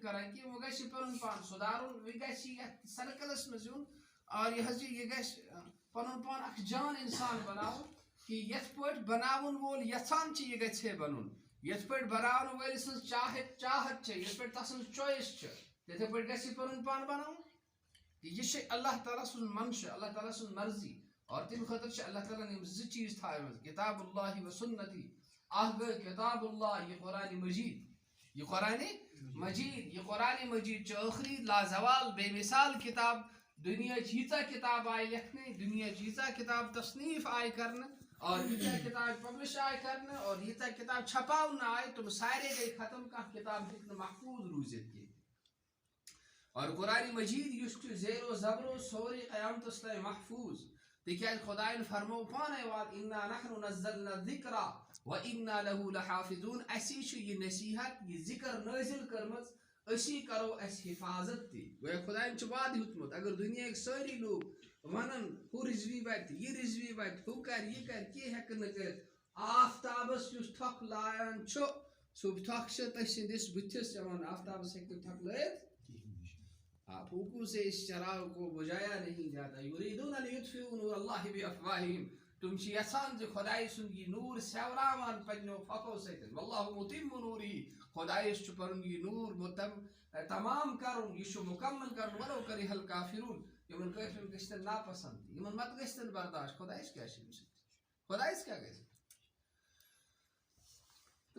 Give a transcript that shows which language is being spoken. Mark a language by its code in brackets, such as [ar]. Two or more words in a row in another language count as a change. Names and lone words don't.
[ks] کران کینٛہہ وۄنۍ گژھِ یہِ پنُن پان سُدارُن وۄنۍ گژھِ یہِ یتھ سرکلس منٛز یُن اور یہِ حظ یہِ گژھِ پنُن پان اکھ جان انسان بناوُن کہِ یتھ پٲٹھۍ بناوُن وول یژھان چھِ یہِ گژھِ ہے بنُن یتھ پٲٹھۍ بناون وٲلۍ سٕنٛز چاہت چھِ یتھ پٲٹھۍ تس سٕنٛز چویس چھِ تِتھے پٲٹھۍ گژھِ یہِ پنُن پان بناوُن یہِ چھِ اللہ تعالیٰ سُنٛد منشا اللہ تعالیٰ سٕنٛز مرضی اور تمہِ خٲطرٕ چھِ اللہ تعالیٰ ہن 2 چیٖز تھٲومٕتۍ [ar] کتاب اللہ و سنتی [ks] اکھ گٔے [ar] کتاب اللہ [ks] یہ قرآن مجید یہ قرآن مجید چھِ ٲخری لازوال بے مثال کتاب دُنیاہٕچ ییٖژاہ کتاب آیہِ لیکھنہٕ دُنیاہٕچ ییٖژاہ کتاب تصنیٖف آیہِ کرنہٕ اور ییٖژاہ کتاب پبلش آیہِ کرنہٕ اور ییٖژاہ کتاب چھپاونہٕ آیہِ تِم سارے گٔے ختم کانٛہہ کتاب ہیٚکہِ نہٕ محفوٗظ روٗزِتھ کینٛہہ اور قرآن مجید یُس چھُ زیرو زبرو سورُے قیامتس تام محفوٗظ تِکیٛازِ خۄدایَن فرمو پانے وات [ar] اِنا نحن نزلنا الذکر وانا له لحافظون [ks] اسی چھُ یہِ نصیحت یہِ ذکر نٲزِل کٔرمٕژ اسی کرو اسہِ حفاظت تہِ گویا خۄدایَن چھُ وعدٕ ہیوٚتمُت اگر دُنیاہٕکۍ سٲری لوٗکھ ونن ہُہ رِزوی واتہِ یہِ رِزوی واتہِ ہُہ کرِ یہِ کرِ کینٛہہ ہٮ۪کن نہٕ کٔرِتھ آفتابس یُس تھۄکھ لایان چھُ سُہ تھۄکھ چھِ تٔمۍ سٕنٛدِس بٕتھِس یِوان آفتابس ہٮ۪کہِ نہٕ تھۄکھ لٲیِتھ [ur] پھوکو سے اس چراغ کو بجھایا نہیں جاتا [ar] یریدون ان یطفئوا نور اللہ بافواہہم [ks] تم چھ یژھان ز خدائی سند یہ نور سیوراوان پنو پھکو ستن [ar] واللہ متم نوری [ks] خدایس چھ پنن یہ نور تمام کرن یہ مکمل کرن [ar] ولو کرہ الکافرون [ks] یمن کافرن گژھتن ناپسند یمن مت گژھتن برداشت خدایس کیا چھ خدایس کیا گژھِ تو